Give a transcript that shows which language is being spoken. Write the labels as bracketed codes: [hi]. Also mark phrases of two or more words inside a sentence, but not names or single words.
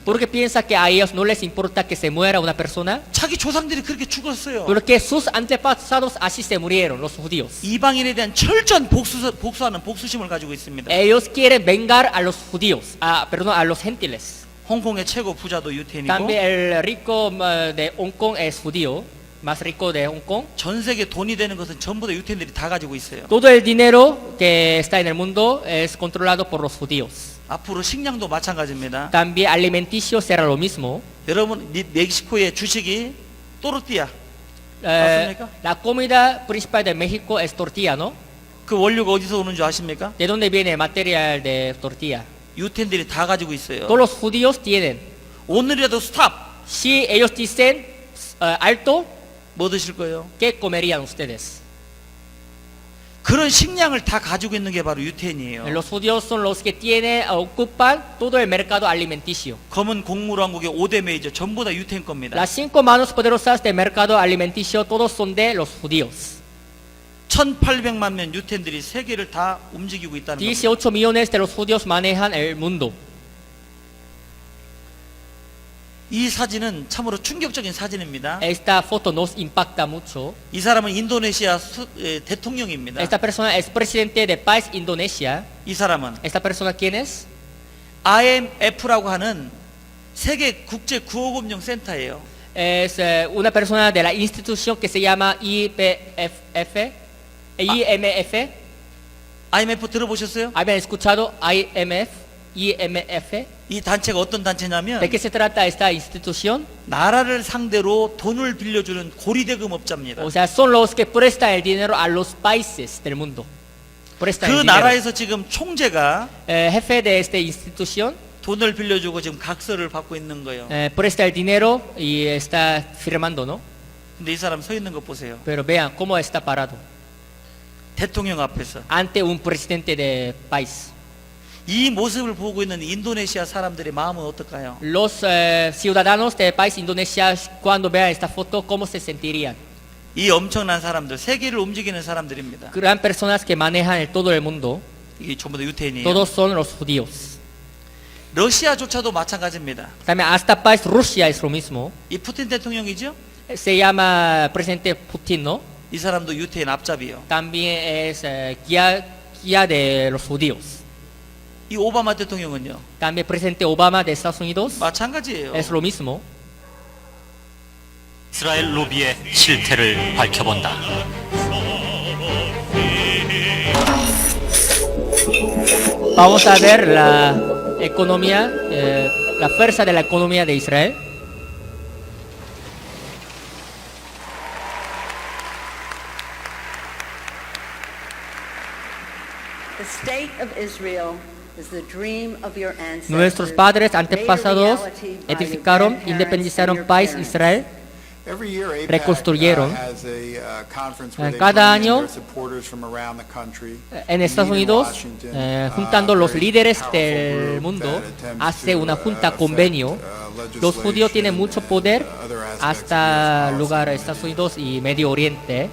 [es] ¿Por qué piensa que a ellos no les importa que se muera una persona? [ko] 자기 조상들이 그렇게 죽었어요. [es] Porque sus antepasados así se murieron, los judíos. [ko] 이방인에 대한 철저한 복수하는 복수심을 가지고 있습니다. [es] Ellos quieren vengar a los judíos, a los gentiles. [ko] 홍콩의 최고 부자도 유태인이고 [es] También el rico de Hong Kong es judío, más rico de Hong Kong. [ko] 전 세계 돈이 되는 것은 전부 다 유태인들이 다 가지고 있어요. [es] Todo el dinero que está en el mundo es controlado por los judíos. [ko] 앞으로 식량도 마찬가지입니다. [es] También alimenticio será lo mismo. [ko] 여러분 멕시코의 주식이 또르띠아 맞습니까? [es] La comida principal de México es tortilla, ¿no? [ko] 그 원료가 어디서 오는 줄 아십니까? [es] ¿De dónde viene el material de tortilla? [ko] 유태인들이 다 가지고 있어요. [es] Todos los judíos tienen. [ko] 오늘이라도 스탑! [es] Si ellos dicen alto, [ko] 뭐 드실 거예요? [es] ¿qué comerían ustedes? [ko] 그런 식량을 다 가지고 있는 게 바로 유태인이에요. [es] Los judíos son los que tienen, ocupan todo el mercado alimenticio. [ko] 검은 곡물왕국의 5대 메이저 전부 다 유태인 겁니다. [es] Las 5 manos poderosas del mercado alimenticio, todos son de los judíos. [ko] 1800만 명 유태인들이 세계를 다 움직이고 있다는 겁니다. [es] 18 millones de los judíos manejan el mundo. [ko] 이 사진은 참으로 충격적인 사진입니다. [es] Esta foto nos impacta mucho. [ko] 이 사람은 인도네시아 대통령입니다. [es] Esta persona es presidente de país Indonesia. [ko] 이 사람은 [es] Esta persona, ¿quién es? [ko] IMF라고 하는 세계 국제 구호금융 센터예요. [es] Es una persona de la institución que se llama IMF. [ko] IMF 들어보셨어요? [es] ¿Habían escuchado IMF? [ko] 이 단체가 어떤 단체냐면 [es] ¿De qué se trata esta institución? [ko] 나라를 상대로 돈을 빌려주는 고리대금업자입니다. [es] O sea, son los que prestan el dinero a los países del mundo. Prestan 그 el dinero. [ko] 나라에서 지금 총재가 [es] Jefe de esta institución [ko] 돈을 빌려주고 지금 각서를 받고 있는 거예요. [es] presta el dinero y está firmando, ¿no? [ko] 근데 이 사람 서 있는 거 보세요. [es] Pero vean cómo está parado [ko] 대통령 앞에서 [es] ante un presidente de país. [ko] 이 모습을 보고 있는 인도네시아 사람들의 마음은 어떨까요? [es] Los ciudadanos del país Indonesia, cuando vean esta foto, ¿cómo se sentirían? [ko] 이 엄청난 사람들, 세계를 움직이는 사람들입니다. [es] Gran personas que manejan todo el mundo, [ko] 이게 전부 다 유태인이에요. [es] todos son los judíos. [ko] 러시아조차도 마찬가지입니다. [es] También hasta país Rusia es lo mismo. [ko] 이 푸틴 대통령이죠? [es] Se llama presidente Putin, ¿no? [ko] 이 사람도 유태인 앞잡이요. [es] También es guía de los judíos. [ko] 이 오바마 대통령은요? [es] También presidente Obama de Estados Unidos [ko] 마찬가지예요. [es] es lo mismo. [ko] 이스라엘 로비의 실태를 밝혀본다. [es] Vamos a ver la economía, la fuerza de la economía de Israel. [en] The state of Israel is the dream of your ancestors. [es] Nuestros padres [en] made a [es] antepasados [en] reality by your [es] edificaron, [en] grandparents [es] independizaron [en] and your [es] país [en] parents. [es] Israel. Reconstruyeron. Cada año en Estados Unidos, juntando los líderes del mundo, hace una junta convenio. Los judíos tienen mucho poder hasta lugar Estados Unidos y Medio Oriente.